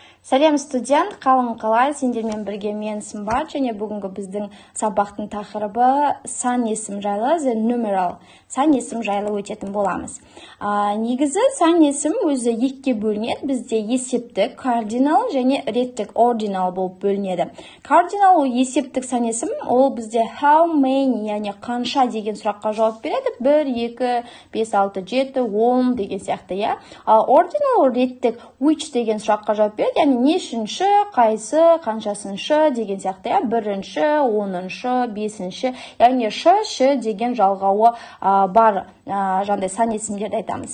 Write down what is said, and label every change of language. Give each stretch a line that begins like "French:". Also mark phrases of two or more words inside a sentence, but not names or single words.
Kazakh: Сәлем студент, қалың қалай, сендермен бірге мен Сымбат, және бүгінгі біздің сабақтың тақырыбы сан есім жайлы,
English: the numeral,
Kazakh: сан есім жайлы өтетін боламыз. Негізі сан есім өзі екіге бөлінеді, бізде есептік, кардинал және реттік, ordinal болып бөлінеді. Кардинал ол есептік сан есім, ол бізде
English: how many,
Kazakh: яғни қанша деген сұраққа жауап береді, 1, 2, 5, 6, 7, 10 деген сияқты, я. Ал ordinal ол реттік, which деген сұраққа жауап береді, нешінші, қайсы, қаншасыншы деген сияқты, я, бірінші, оныншы, бесінші, яғни ш деген жалғауы бар жандай сан есімдерді айтамыз.